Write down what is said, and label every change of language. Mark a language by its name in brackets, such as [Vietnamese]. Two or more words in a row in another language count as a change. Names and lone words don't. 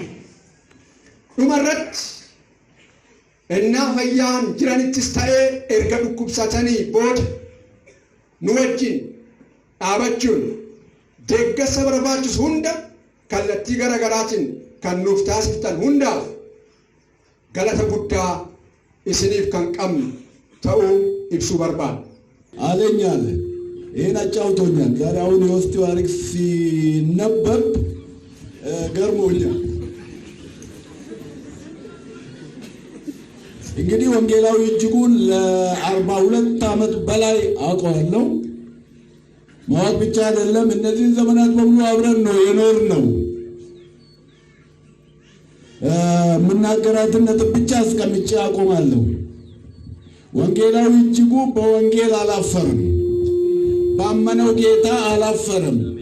[Oromo] Dhumarratti ennaa fayyaan jiranittis ta'ee erga dhukkubsatanii booda nu wajjin dhaabachuun deeggarsa barbaachisu hunda kallattii garaagaraatiin kan nuuf taasiftan hundaaf galata guddaa isiniif kan qabnu ta'uu ibsuu barbaada. [Amharic] አለኛል ይህን አጫውቶኛል። ዛሬ አሁን የውስጡ ታሪክ ሲነበብ ገርሞኛል። እንግዲህ ወንጌላዊ እጅጉን ለ42 ዓመት በላይ አውቀዋለሁ። ማወቅ ብቻ አይደለም፣ እነዚህን ዘመናት በሙሉ አብረን ነው የኖርነው። የምናገራትን ነጥብ ብቻ አስቀምጬ አቆማለሁ። ወንጌላዊ እጅጉ በወንጌል አላፈረም፣ ባመነው ጌታ አላፈረም።